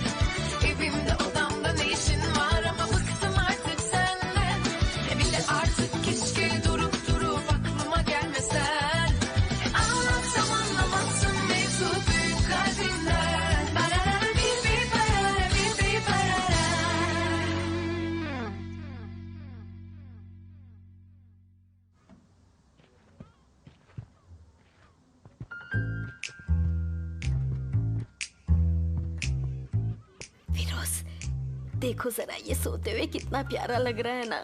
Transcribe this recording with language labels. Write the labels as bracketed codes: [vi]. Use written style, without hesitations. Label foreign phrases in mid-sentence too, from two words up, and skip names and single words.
[tr] Evimde odamda ne işin var ama bıktım artık senden. Bir de artık keşke durup durup aklıma gelmesen. Anlatsam anlamazsın mevzu büyük kalbimden. Barara bibi barara bibi barara. [hi] फिरोज, देखो जरा ये सोते हुए कितना प्यारा लग रहा है ना।